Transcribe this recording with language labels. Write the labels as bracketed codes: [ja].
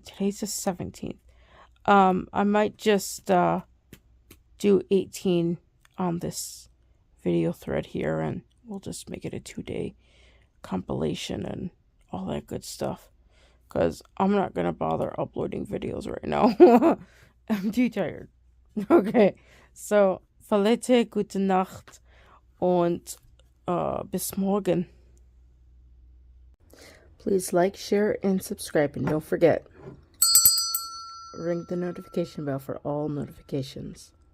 [en] Today's the 17th. I might just do 18 on this video thread here, and we'll just make it a 2-day compilation and all that good stuff, because I'm not gonna bother uploading videos right now. I'm too tired. [de] Okay, so Valette, gute Nacht und bis morgen. [en] Please like, share, and subscribe, and don't forget, ring the notification bell for all notifications.